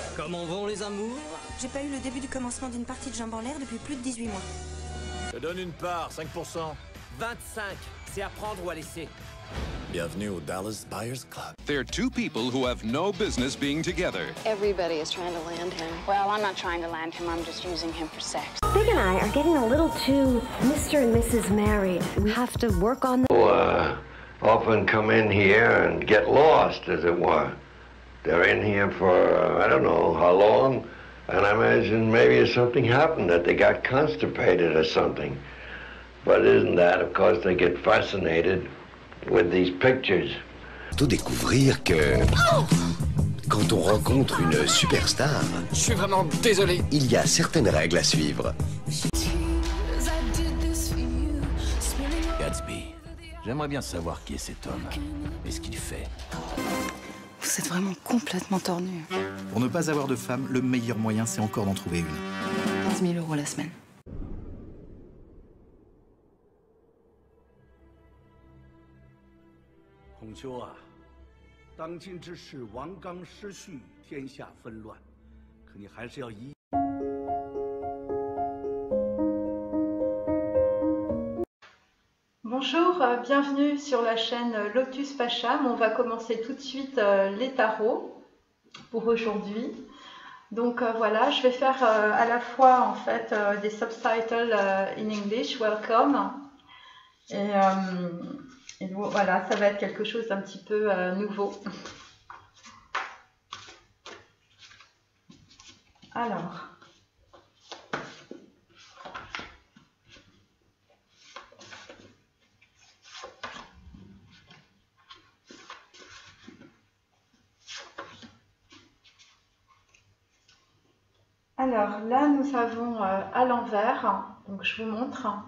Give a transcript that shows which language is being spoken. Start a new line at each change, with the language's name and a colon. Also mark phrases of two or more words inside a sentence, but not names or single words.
French: Comment vont les amours? J'ai pas eu le début du commencement d'une partie de jambes en l'air depuis plus de 18 mois. Je donne une part, 5%. 25, c'est à prendre ou à laisser. Bienvenue au Dallas Buyers Club.
English: They're two people who have no business being together. Everybody is trying to land him. Well, I'm not trying to land him, I'm just using him for sex. Big and I are getting a little too Mr. and Mrs. Married. We have to work on the... often come in here and get lost, as it were. They're in here for, I don't know how long, and I imagine maybe something happened, that they got constipated or something. But isn't that, of course, they get fascinated with these pictures.
French: Tout découvrir que quand on rencontre une superstar, Je suis vraiment désolé. il y a certaines règles à suivre. Gatsby, j'aimerais bien savoir qui est cet homme et ce qu'il fait. Vous êtes vraiment complètement tordu. Pour ne pas avoir de femme, le meilleur moyen, c'est encore d'en trouver une. 15 000 € la semaine.
Chinese: 孔丘啊，当今之事，王纲失序，天下纷乱，可你还是要依。
French: Bonjour, bienvenue sur la chaîne Lotus Pacham. On va commencer tout de suite les tarots pour aujourd'hui. Donc voilà, je vais faire à la fois en fait des
English: subtitles in English, welcome.
French: Et voilà, ça va être quelque chose d'un petit peu nouveau. Alors. Alors là, nous avons à l'envers, donc je vous montre.